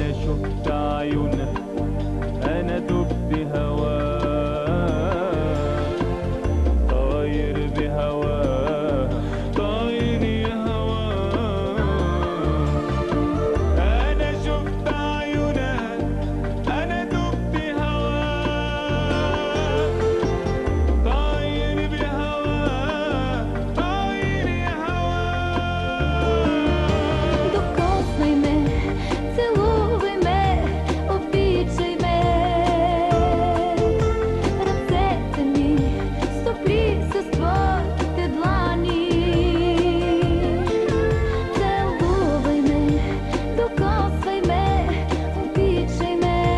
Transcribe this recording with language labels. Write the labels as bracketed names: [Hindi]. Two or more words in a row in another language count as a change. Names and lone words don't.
[Arabic] شفت عيونها أنا دبت هواها طاير بهواها طاير يا هواها أنا شفت عيونها أنا دبت هواها طاير بهواها طاير يا هواها [Bulgarian] Докосвай ме, целувай ме, обичай ме. Ръцете ми стопли с твоите длани. Целувай ме, докосвай ме, обичай ме.